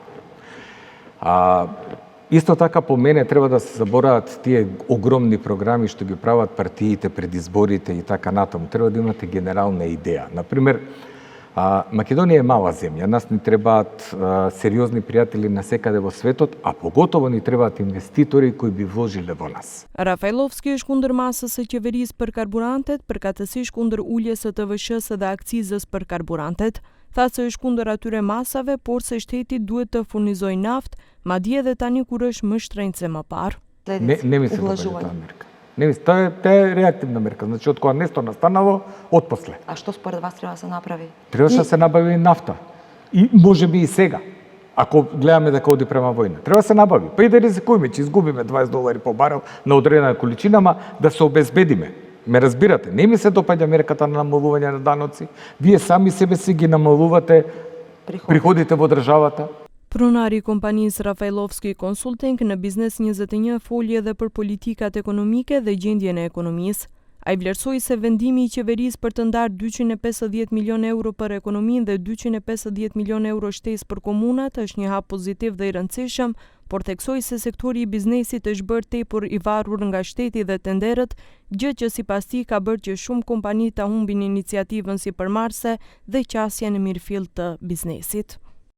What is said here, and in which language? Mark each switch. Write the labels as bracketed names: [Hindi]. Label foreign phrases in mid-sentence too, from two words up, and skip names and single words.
[Macedonian] Исто така по мене треба да се заборават тие огромни програми што ги прават партиите пред изборите и така натаму. Треба да имате генерална идеја. Например, Македонија е мала земја, нас ни требаат сериозни пријатели насекаде во светот, а поготово ни требаат инвеститори кои би вложиле во нас. [Albanian] Rafailovski është kundër masës së qeverisë për karburantet, përkatësisht kundër uljes së TVSH-s dhe akcizës për karburantet. Tha se është kundër atyre masave, por se shteti duhet të furnizojë naftë, madje edhe tani kur është më shtrenjtë se më parë. [Macedonian] Не ми се допаѓа таа мерка. Не ми таа е реактивна мерка, значи од кога нешто настанало, отпосле. А што според вас треба да се направи? Требаше да се набави нафта. И можеби и сега. Ако гледаме дека оди према војна, треба да се набави. Па и да ризикуваме, че изгубиме $20 по барел на одредена количина, ама да се обезбедиме. Ме разбирате, не ми се допаѓа мерката на намалување на даноци. Вие сами себе си ги намалувате приходите во државата. [Albanian] Pronari I kompanisë Rafailovski Consulting në Biznes 21 foli edhe për politikat ekonomike dhe gjendjen e ekonomisë. Ai vlerësoi se vendimi I qeverisë për të ndarë 250 milion euro për ekonominë dhe 250 milion euro shtesë për komunat është një hap pozitiv dhe I rëndësishëm, por theksoi se sektori I biznesit është bërë tepër I varur nga shteti dhe tenderët, gjë që sipas tij ka bërë që shumë kompani ta humbin iniciativën sipërmarrëse dhe qasjen e mirëfillt të biznesit.